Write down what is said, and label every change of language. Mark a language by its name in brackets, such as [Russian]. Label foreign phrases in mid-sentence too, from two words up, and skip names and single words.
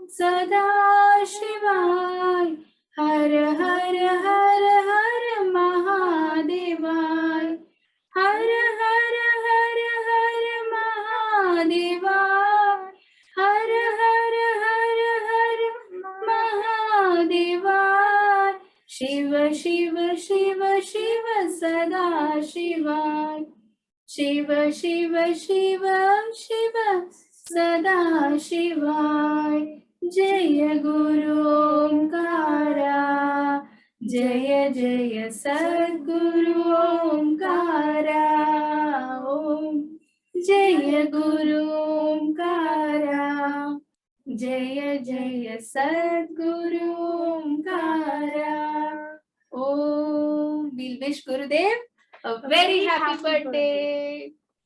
[Sanskrit] Sadashivaya, Har Har Har Har Mahadevaya, Har Har Har Har Mahadevaya, Har Har Har Har Mahadevaya, Shiva Shiva Shiva Shiva Sada Shivaya, Shiva Shiva Shiva Shiva Sada Shivaya, Jaya Guru Omkara, Jaya Jaya Sadguru Omkara, Om Jaya Guru Omkara, Jaya Jaya Sadguru Omkara. [English] Oh, we'll wish Gurudev a very happy birthday.